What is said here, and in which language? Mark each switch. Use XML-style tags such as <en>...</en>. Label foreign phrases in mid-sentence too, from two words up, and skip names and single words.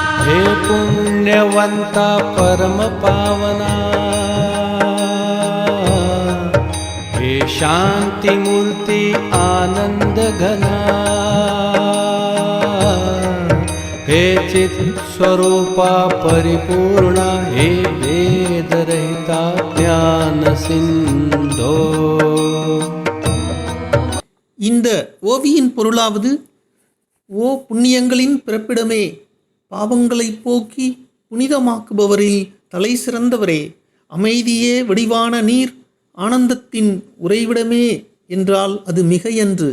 <mr>हे पुण्यवंता परम पावना, हे शांति मूर्ति आनंद घना, हे चित स्वरूपा परिपूर्णा, हे वेद रहिता ज्ञान सिंधो.</mr> <ta>இந்த ஓவியின் பொருளாவது, ஓ புண்ணியங்களின் பிறப்பிடமே, பாவங்களை போக்கி புனிதமாக்குபவரில் தலை சிறந்தவரே, அமைதியே வடிவான நீர், ஆனந்தத்தின் உறைவிடமே என்றால் அது மிகையன்று.</ta>